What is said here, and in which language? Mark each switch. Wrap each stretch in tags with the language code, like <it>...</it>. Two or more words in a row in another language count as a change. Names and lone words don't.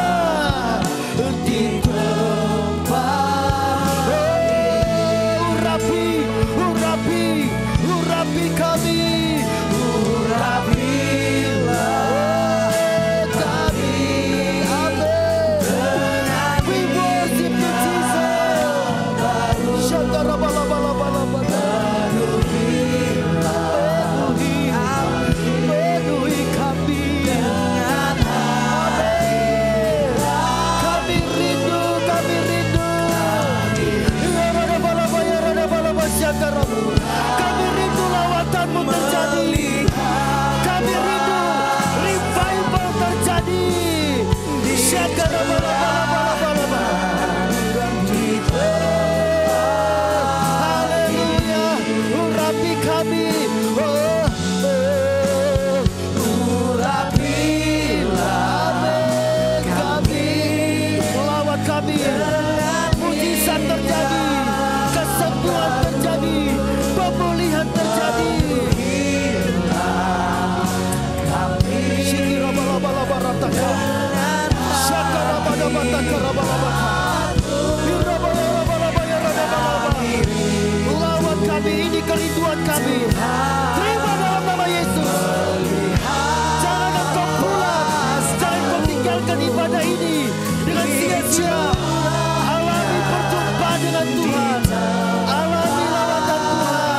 <id>Di tempat, urapi kami, urapilah kami. Amin.</id> <en>We worship you Jesus. Syakara bala bala bala bala.</en> <id>Penuhi kami. Amin. Kami rindu, kami rindu. Yarada bala bala, yarada bala bala, syakara. Kami rindu lawatan-Mu terjadi. Kami rindu revival terjadi. Syakara bala bala bala bala bala. Haleluya, urapi kami. Urapilah kami. Lawat kami. Mujizat terjadi, kesembuhan terjadi, pemulihan terjadi. Syikira bala bala barataka. Syakara bada bataka bala bala. Hira bala bala bala bala bala. Lawat kami, ini kerinduan kami. Terima dalam nama Yesus. Jangan engkau pulang, jangan kau tinggalkan ibadah ini dengan sia-sia. Alami perjumpaan dengan Tuhan, alami lawatan Tuhan.</id>